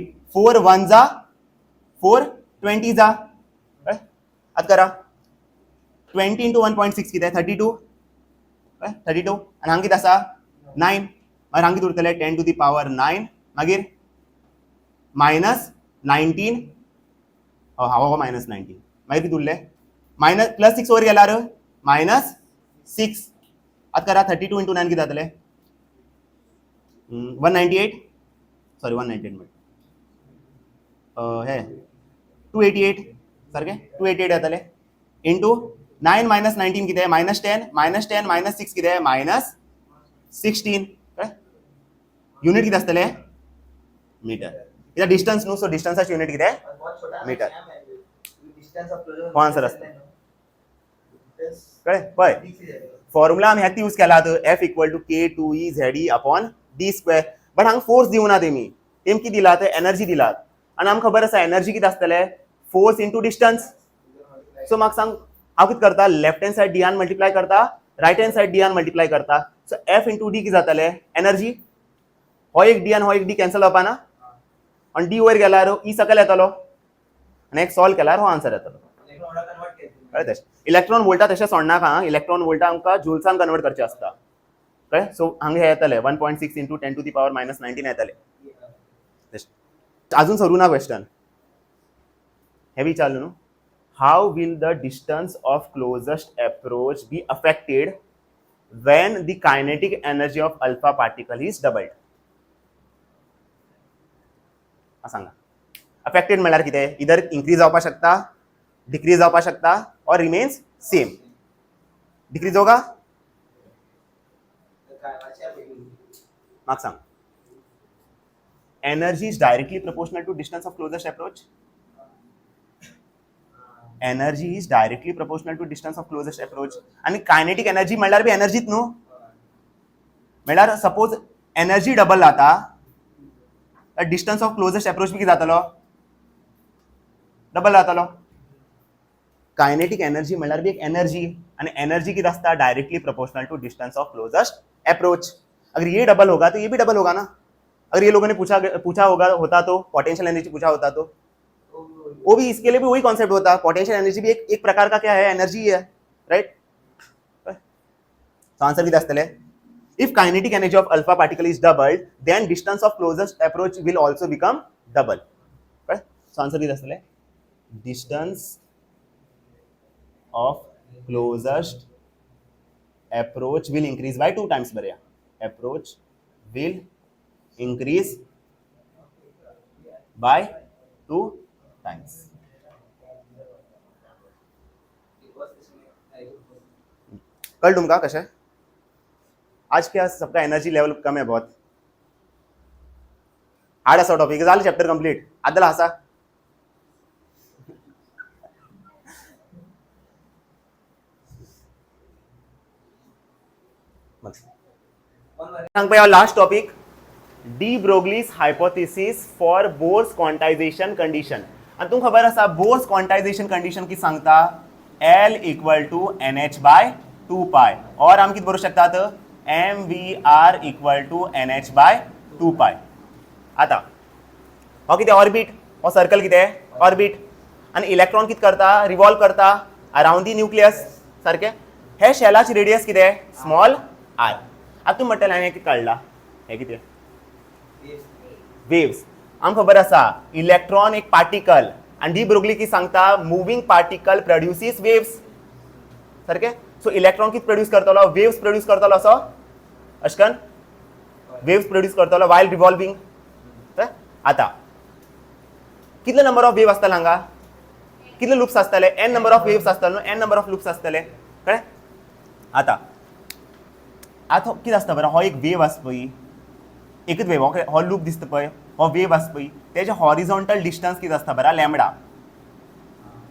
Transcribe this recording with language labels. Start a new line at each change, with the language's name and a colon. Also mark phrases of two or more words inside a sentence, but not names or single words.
Konkani: 4 1 जा 4 20 जा कळ्ळें आतां करा 20 इंटू 1.6 कितें 32 32 आनी हांगा कितें आसा 9 मागीर हांगा कितें उरतलें
English: 10 to the power 9
Konkani: मागीर मायनस 19 हो मायनस 19 मागीर कितें उरलें मायनस प्लस 6 वयर गेल्यार मायनस 6 आतां करा 32 इंटू 9 कितें जातलें 198 सॉरी 198 हे 288 सारकें 288 जातलें इंटू 9 मायनस 19 कितें मायनस 10 मायनस 6 कितें मायनस 16 युनिट कितें आसतलें मीटर कित्याक डिस्टन्स न्हू सो डिस्टन्साची युनिट कितें मीटर हो आन्सर आसता कळ्ळें पळय फॉर्मुला आमी हेच यूज केलात
English: F equal to k two e Z e upon d square
Konkani: बट हांगा फोर्स दिवना तेमी कितें दिलात एनर्जी दिलात आनी आमकां खबर आसा एनर्जी कितें आसतलें
English: force into distance
Konkani: सो म्हाका सांग हांव कितें करता
English: left hand side
Konkani: डीआन मल्टिप्लाय करता
English: right hand side
Konkani: डीआन मल्टिप्लाय करता सो
English: F into d
Konkani: कितें जातलें एनर्जी हो एक डी आनी हो एक डी कॅन्सल जावपाना आनी डी वयर गेल्यार ई सकयल येतलो आनी एक सॉल्व केल्यार हो आन्सर येतलो कळ्ळें तशें
English: electron volt
Konkani: तशें सोडनाका
English: electron volt
Konkani: आमकां जुल्सान कन्वर्ट करचें आसता कळ्ळें सो हांगा हे येतलें
English: 1.6 into 10 to the power minus 19
Konkani: येतलें अजून सरू ना क्वेश्चन हे विचारलं न्हू
English: how will the distance of closest approach be affected when the kinetic energy of alpha particle is doubled
Konkani: सांगा अफेक्टेड म्हळ्यार कितें इधर इन्क्रीज जावपाक शकता डिक्रीज जावपाक शकता और
English: remains same
Konkani: डिक्रीज होगा
English: म्हाका सांग energy is directly proportional to distance of closest approach energy is directly proportional to distance of closest approach
Konkani: आणि कायनेटिक एनर्जी म्हळ्यार बी एनर्जीत न्हू म्हळ्यार सपोज एनर्जी डबल जाता
English: distance of closest approach
Konkani: बी कितें जातलो डबल जातलो कायनेटिक एनर्जी म्हळ्यार बी एक एनर्जी आणि एनर्जी कितें आसता
English: directly proportional to distance of closest approach
Hindi: अगर ये डबल होगा तो ये भी डबल होगा ना अगर ये लोगों ने पूछा होता तो पोटेंशियल एनर्जी पूछा होता तो वो भी इसके लिए भी वही कॉन्सेप्ट होता पोटेंशियल एनर्जी भी एक प्रकार का क्या है एनर्जी है राइट
Konkani: तो आंसर किती असतले
English: if kinetic energy of alpha particle is doubled then distance of closest approach will also become double right so answer
Konkani: किती असतले
English: distance of closest approach will increase by 2 times बऱ्या approach will increase by 2 times
Konkani: कल तुमका कशा
Hindi: आज क्या सबका एनर्जी लेवल कम है बहुत हार्ड
Konkani: असा टॉपिक झालं
English: chapter complete
Konkani: आदला असा सांगपा
English: last topic de Broglie's hypothesis for Bohr's quantization condition
Konkani: आणि तुमका खबर आसा
English: Bohr's quantization condition
Konkani: की सांगता
English: L equal to nh by 2 pi
Konkani: और आम किती बरोवंक शकतात
English: mvr equal to nh by 2 pi
Konkani: आता हो कितें ऑर्बिट हो सर्कल कितें ऑर्बिट आणि इलेक्ट्रॉन कितें करता रिवॉल्व करता
English: around the nucleus
Konkani: सारकें हे शेलाची रेडियस कितें स्मॉल आर आता तुम्ही म्हटलें हांवें कितें काडला हे कितें वेव्स आमकां खबर आसा इलेक्ट्रॉन एक पार्टिकल आणि डी ब्रोग्ली की सांगता
English: moving particle produces waves
Konkani: सारकें सो इलेक्ट्रॉन कितें प्रोड्यूस करतलो वेव्स प्रोड्यूस करतलो असो अशकन वेव्स प्रोड्यूस करतलो वायल रिवॉल्विंग आता कितले
English: number of wave
Konkani: आसतले हांगा कितले लूप्स आसतले
English: n number of waves
Konkani: आसतले
English: n number of loops
Konkani: आसतले कळ्ळें आता कितें आसता बरं हो एक वेव आसा पळय एकच वेव हो लूप दिसता पळय हो वेव आसा पळय तेजे
English: horizontal distance
Konkani: कितें आसता बरं लॅम्बडा